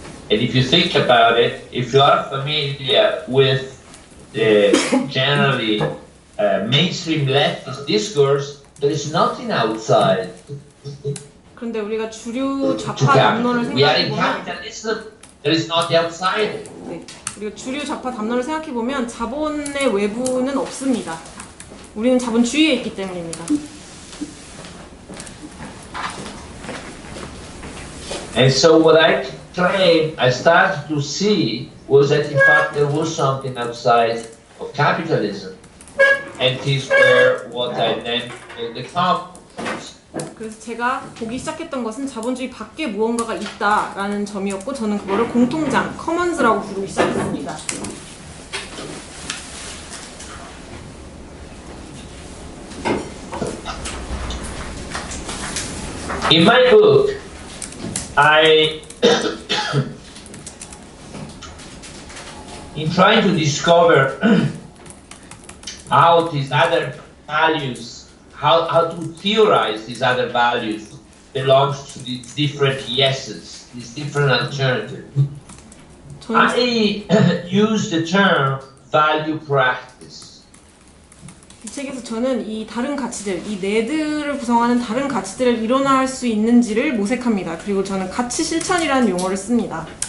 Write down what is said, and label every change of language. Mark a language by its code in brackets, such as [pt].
[en] And if you think about it, if you are familiar with the generally mainstream leftist discourse, there is nothing outside. [ko] 그런데 우리가 주류 좌파 담론을 [en] We are in [ko] 생각해보면 [en] capitalism. There is not the outside. [ko] 우리가 주류 좌파 담론을 생각해보면 자본의 외부는 없습니다. 우리는 자본주의에 있기 때문입니다. [en] And so what I started to see was that in fact there was something outside of capitalism. And these were what I then called the commons. [ko] 그래서 제가 보기 시작했던 것은 자본주의 밖에 무언가가 있다라는 점이었고 저는 그거를 공통장, 커먼즈라고 부르기 시작했습니다. [en] In my book, in trying to discover how these other values, how to theorize these other values belongs to these different yeses, these different alternatives. I use the term value practice. [ko] 이 책에서 저는 이 다른 가치들, 이 네들을 구성하는 다른 가치들을 일어날 수 있는지를 모색합니다. 그리고 저는 가치 실천이라는 용어를 씁니다.